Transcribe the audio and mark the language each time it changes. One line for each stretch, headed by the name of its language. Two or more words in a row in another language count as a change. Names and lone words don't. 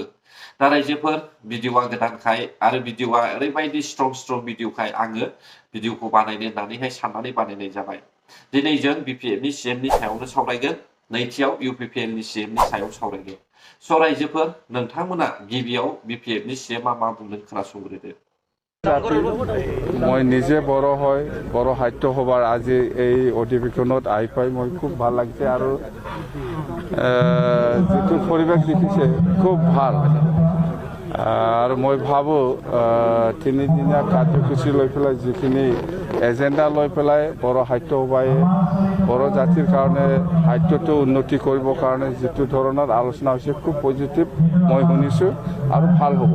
Bodo: दा रायजोफोर भिडिअआ गोदानखाय आरो भिडिअआ ओरैबायदि स्ट्रं भिडिअखाय आङो भिडिअखौ बानायनो होननानैहाय साननानै बानायनाय जाबाय। दिनै जों बिपिएफनि सिएमनि सायावनो सावरायगोन, नैथियाव इउपिपिएलनि सिएमनि सायाव सावरायगोन। स' रायजोफोर नोंथांमोना गिबियाव बिपिएफनि सिएमआ मा बुंदों खोनासंग्रोदो।
Assamese: মই নিজে বড় হয়, বড় সাহিত্য সভাৰ আজি এই অধিৱেশনত আহি পাই মই খুব ভাল লাগিছে আৰু যিটো পৰিৱেশ দেখিছে খুব ভাল। আৰু মই ভাবোঁ তিনিদিনীয়া কাৰ্যসূচী লৈ পেলাই যিখিনি এজেণ্ডা লৈ পেলাই বড়ো সাহিত্য সভাই বড়ো জাতিৰ কাৰণে সাহিত্যটো উন্নতি কৰিবৰ কাৰণে যিটো ধৰণৰ আলোচনা হৈছে খুব পজিটিভ মই শুনিছোঁ আৰু ভাল হ'ব।